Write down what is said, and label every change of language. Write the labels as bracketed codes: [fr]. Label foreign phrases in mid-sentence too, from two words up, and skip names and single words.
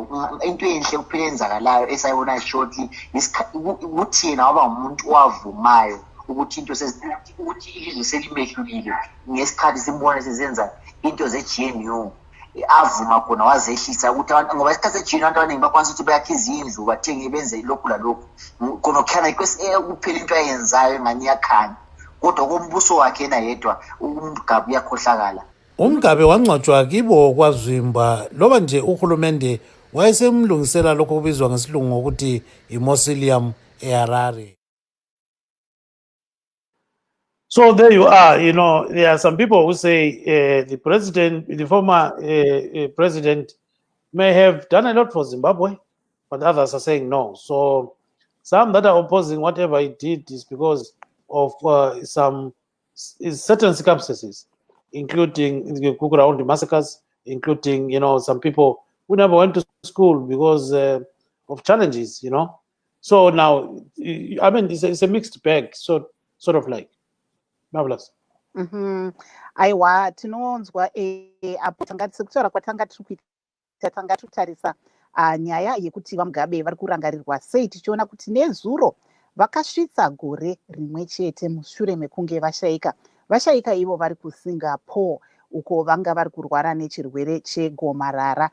[nd] Into enhle kuphela enzakalayo esayibona shortly ukuthi yena waba umuntu owavumayo ukuthi ukuthi ilizwe selimehlulile ngesikhathi simbona sezenza into ze-GNU avuma khona wazehlisa ukuthi abantu ngoba isikhathi se-GNU abantu abaningi bakwanisa ukuthi bayakhe izindlu bathenge benze lokhu lalokhu khona kukhana kuphela into ayenzayo engani iyakhanya kodwa kombuso wakhe yena yedwa umgabe uyakhohlakala. Umgabe wangcwatshwa kibo kwaZimba loba nje uhulumende wayesemlungisela lokho kubizwa ngesilungu ngokuthi i-mausoleum eHarare. [en] So there you are. You know, there are some people who say the former president may have done a lot for Zimbabwe, but others are saying no. So some that are opposing whatever he did is because of certain circumstances, including the Kukurahundi massacres, including, you know, some people who never went to school because of challenges, you know. So now, I mean, it's a mixed bag, so sort of like. Marvelous. [sn] Aiwa tinonzwa apo tanga sektora kwatanga tikuita tanga tutarisa nyaya yekuti vaMugabe vari kurangarirwa sei tichiona kuti nezuro vakasvitsa gore rimwe chete mushure mekunge vashaika ivo vari kuSingapore uko vanga vari kurwara nechirwere chegomarara.